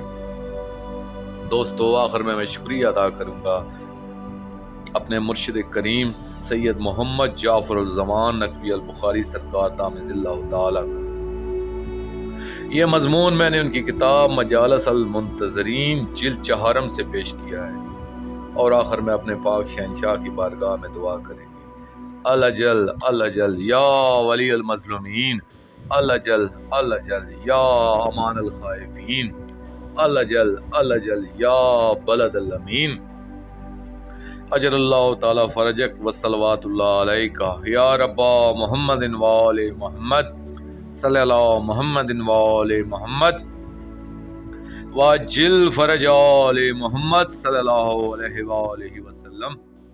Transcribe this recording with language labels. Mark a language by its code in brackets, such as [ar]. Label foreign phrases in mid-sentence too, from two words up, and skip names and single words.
[ur] دوستو، آخر میں شکریہ ادا کروں گا اپنے مرشد کریم سید محمد جعفر الزمان نقوی البخاری سرکار دامن اللہ تعالی کا۔ یہ مضمون میں نے ان کی کتاب مجالس المنتظرین جلد 4 سے پیش کیا ہے، اور آخر میں اپنے پاک شہنشاہ کی بارگاہ میں دعا کریں گے [ar] الجل الجل یا ولی المظلومین، الجل الجل یا امان الخائفین، الجل الجل یا بلد الامین، اجر اللہ تعالی فرجک وصلوات اللہ علیکہ یا ربا محمد وآل محمد صلی اللہ محمد وآل محمد واجل فرج آل محمد صلی اللہ علیہ وآلہ وسلم۔